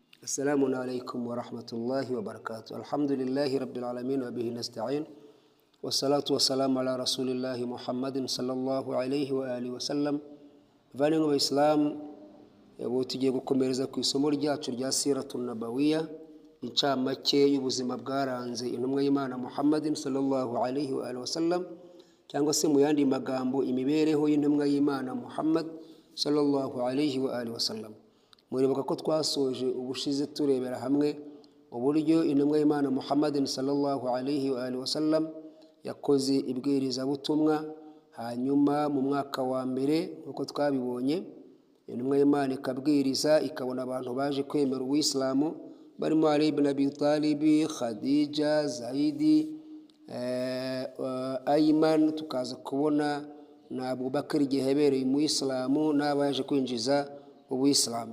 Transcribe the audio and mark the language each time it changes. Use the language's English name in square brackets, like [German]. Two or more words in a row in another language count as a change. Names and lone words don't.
[Arabic] السلام عليكم ورحمة الله وبركاته. الحمد لله رب العالمين وبه نستعين والصلاة والسلام على رسول الله محمد صلى الله عليه وآله وسلم. [Kinyarwanda] Vanengo wa Islam yabo tugiye gukomereza ku isomo ryacu rya [Arabic] السيرة النبوية, [Kinyarwanda] incamake y'ubuzima bwaranze intumwa y'Imana Muhammadin [Arabic] صلى الله عليه وآله وسلم, [Kinyarwanda] cyangwa se mu yandi magambo imibereho y'intumwa y'Imana Muhammad [Arabic] صلى الله عليه وآله وسلم. [Kinyarwanda] Muribuka ko twasoje ubushize turebera hamwe uburyo intumwa y'Imana Muhammadin [Arabic] صلى الله عليه وآله وسلم [Kinyarwanda] yakoze ibwiriza butumwa. Hanyuma mu mwaka wa mbere uko twabibonye, intumwa y'Imana ikabwiriza ikabona abantu baje kwemera uw'islamu barimo Ali ibn Abi Talib, Khadija, Zaidi, Ayman, tukaza kubona na Abu Bakr igihe yabereye mu Islamu n'abaje kwinjiza uw'islamu.